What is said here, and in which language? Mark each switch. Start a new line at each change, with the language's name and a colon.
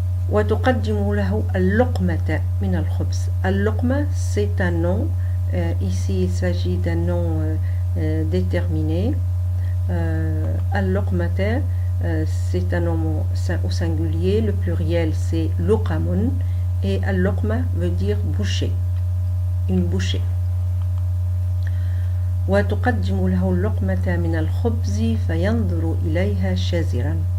Arabic: وتقدم له اللقمة من الخبز.
French: اللقمة c'est un nom, ici il s'agit d'un nom déterminé. اللقمة c'est un nom au singulier, le pluriel c'est luqamun et al-luqma veut dire bouchée, une bouchée.
Arabic: وتقدم له اللقمة من الخبز فينظر إليها شازرا.